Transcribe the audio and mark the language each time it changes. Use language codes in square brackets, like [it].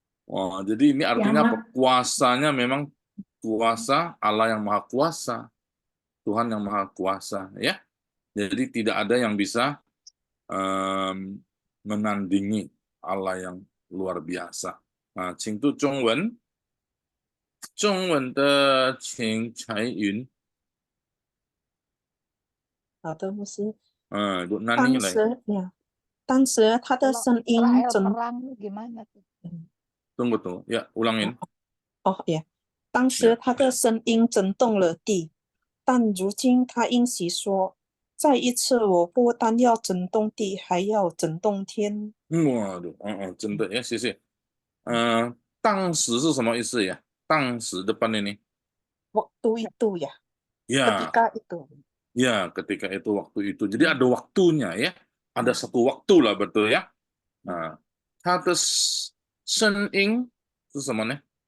[id] Wah, jadi ini artinya apa? Kuasanya memang kuasa Allah yang Maha Kuasa. Tuhan yang Maha Kuasa ya. Jadi tidak ada yang bisa menandingi Allah yang luar biasa. [zh] Nah, 请读中文，中文的请彩云，好的，牧师。 [id] Ibu Nani 来。 [zh] 当时他的声音 [id] perang gimana tuh? Tunggu, ya ulangin. [zh] Oh ya，当时他的声音震动了地，但如今他应许说，再一次我不单要震动地，还要震动天。 Waduh,真的ya, 谢谢。当时是什么意思ya? [id] 当时 depan ini. Waktu itu ya. Ya. Ketika itu. Ya, ketika itu waktu itu. Jadi ada waktunya ya. Ada satu waktu lah betul ya. [zh] Nah, 他的声音是什么呢？